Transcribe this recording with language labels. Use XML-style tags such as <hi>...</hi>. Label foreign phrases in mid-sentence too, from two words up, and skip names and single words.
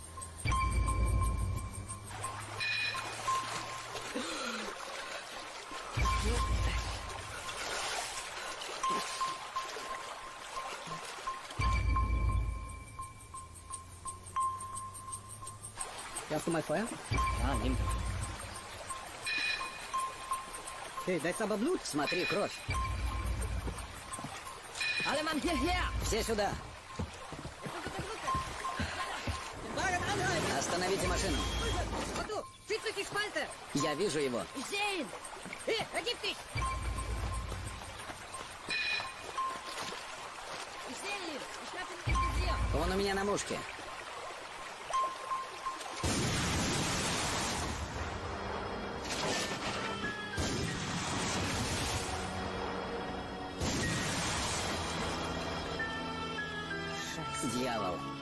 <de>Hast du mal Feuer? А, nimm. Hey, da ist aber Blut.</de> <ru>Смотри, кровь.</ru> <de>Alle Mann hierher!</de> <ru>Все сюда.</ru> <de>Wagen anhalten!</de> <ru>Остановите машину.</ru> <de>Otto, zieh durch die Spalte!</de> <ru>Я вижу его.</ru> <de>Ich sehe ihn! Hier, ergib dich! Ich sehe ihn! Ich schnapp ihn ins Visier!</de> <ru>Он у меня на мушке. Дьявол.</ru>